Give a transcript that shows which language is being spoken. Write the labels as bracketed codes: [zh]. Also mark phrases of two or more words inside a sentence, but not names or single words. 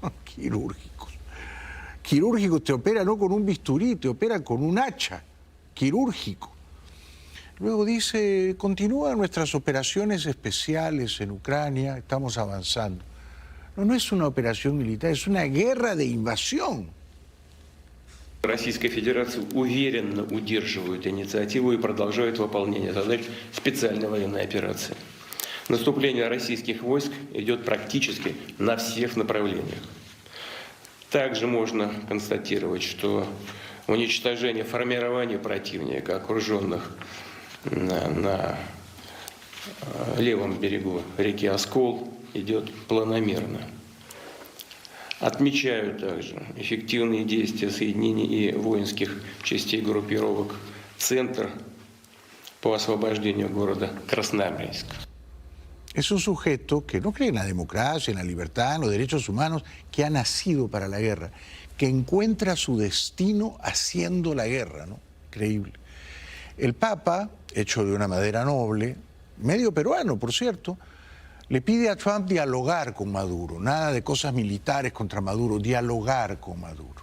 [es] Quirúrgicos, te opera no con un bisturí, te opera con un hacha, quirúrgico. Luego dice, continúan nuestras operaciones especiales en Ucrania, estamos avanzando. No es una operación militar, es una guerra de invasión. [ru] Российская Федерация уверенно удерживает инициативу и продолжает выполнение задач специальной военной операции. Наступление российских войск идет практически на всех направлениях. Также можно констатировать, что уничтожение формирования противника, окруженных на левом берегу реки Оскол, идет планомерно. Отмечаю также эффективные действия соединений и воинских частей группировок «Центр» по освобождению города Красноармейск. [es] Es un sujeto que no cree en la democracia, en la libertad, en los derechos humanos, que ha nacido para la guerra, que encuentra su destino haciendo la guerra, ¿no? Increíble. El Papa, hecho de una madera noble, medio peruano, por cierto, le pide a Trump dialogar con Maduro, nada de cosas militares contra Maduro, dialogar con Maduro.